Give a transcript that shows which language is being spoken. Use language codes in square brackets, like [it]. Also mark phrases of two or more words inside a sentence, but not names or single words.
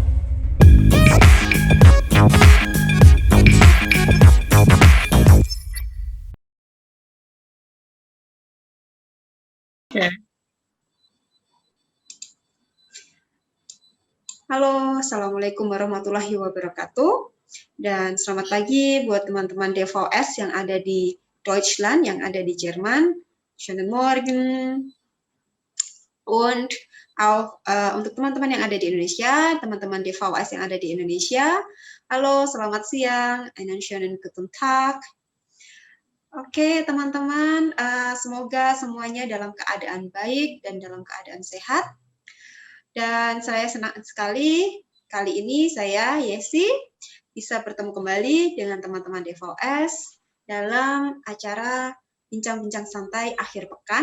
[id] Okay. [ar] Halo, السلام عليكم ورحمة الله وبركاته. [id] Dan selamat pagi buat teman-teman DVS yang ada di Deutschland, yang ada di Jerman. [de] Schönen Morgen. Und auch [id] untuk teman-teman yang ada di Indonesia, teman-teman DVS yang ada di Indonesia. Halo, selamat siang. [de] Einen schönen guten Tag. [id] Oke, teman-teman, semoga semuanya dalam keadaan baik dan dalam keadaan sehat. Dan saya senang sekali kali ini saya, Yesi, bisa bertemu kembali dengan teman-teman DVS dalam acara Bincang-Bincang Santai Akhir Pekan.